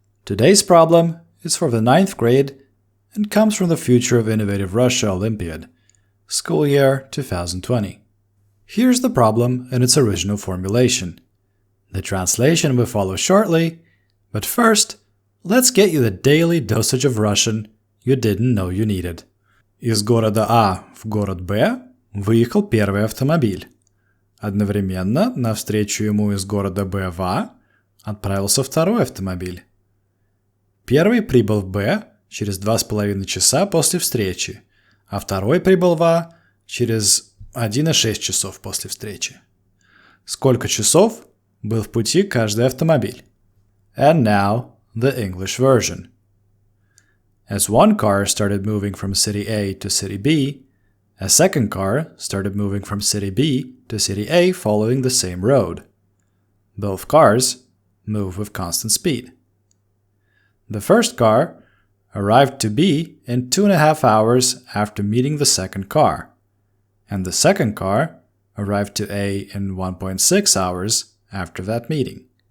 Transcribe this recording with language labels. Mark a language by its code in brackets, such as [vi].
[en] Today's problem is for the 9th grade and comes from the Future of Innovative Russia Olympiad, school year 2020. Here's the problem in its original formulation. The translation will follow shortly, but first, let's get you the daily dosage of Russian you didn't know you needed. [ru] Из города А в город Б выехал первый автомобиль. Одновременно навстречу ему из города Б в А отправился второй автомобиль. Первый прибыл в Б через 2,5 часа после встречи, а второй прибыл в А через 1,6 часов после встречи. Сколько часов был в пути каждый автомобиль? [en] And now, the English version. As one car started moving from city A to city B, a second car started moving from city B to city A following the same road. Both cars move with constant speed. The first car arrived to B in 2.5 hours after meeting the second car, and the second car arrived to A in 1.6 hours after that meeting.